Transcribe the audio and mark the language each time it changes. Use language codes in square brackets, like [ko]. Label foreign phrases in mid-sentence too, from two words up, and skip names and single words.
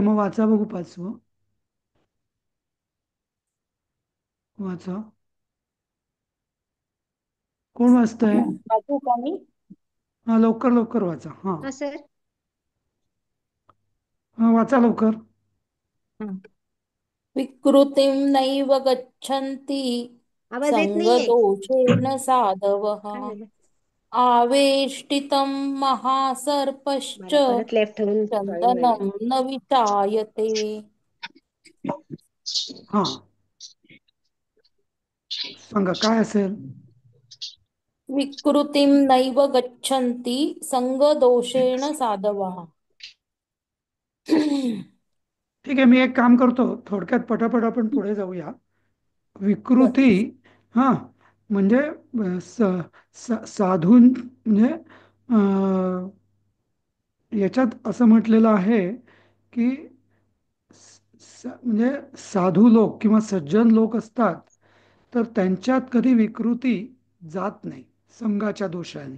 [mr] मग वाचा बघू पाचवं. वाचा. कोण वाचतंय? वाचू का मी? हा, लवकर लवकर वाचा. हा. हा सर. हा, वाचा लवकर. हं. [sa] विकृतिं नैव गच्छन्ति [mr] आवाज येत नाहीये. [sa] संगदोषेण साधवः [mr] काय झालं? [sa] आवेष्टितं महासर्पश्च [mr] मला परत लेफ्ट होऊन जॉईन व्हायला. [sa] चंदनं न विचायते. [mr] हा, सांगा काय असेल? [sa] विकृतिं नैव गच्छन्ति संगदोषेण साधवः. [mr] ठीक आहे, मी एक काम करतो. थोडक्यात पटापट आपण पुढे जाऊया. बर. विकृती. हा, म्हणजे साधून म्हणजे याच्यात असं म्हटलेलं आहे की म्हणजे साधू लोक किंवा सज्जन लोक असतात, तर त्यांच्यात कधी विकृती जात नाही संघाच्या दोषाने.